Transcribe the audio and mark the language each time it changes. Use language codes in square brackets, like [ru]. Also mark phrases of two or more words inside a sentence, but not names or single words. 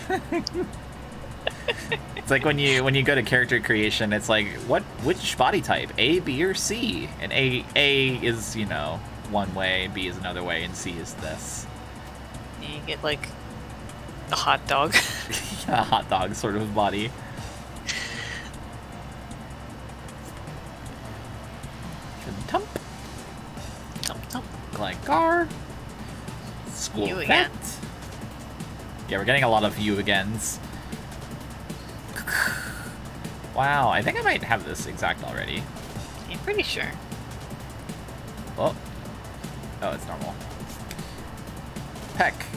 [en] It's like when you go to character creation, it's like which body type? A, B, or C? And A is, you know, one way, B is another way, and C is this. And you get like a hot dog. A hot dog sort of body. Tump. Tump tump. Gligar. School You vet. again. Yeah, we're getting a lot of you agains. Wow, I think I might have this exact already. I'm pretty sure. Oh. Oh, it's normal. Peck.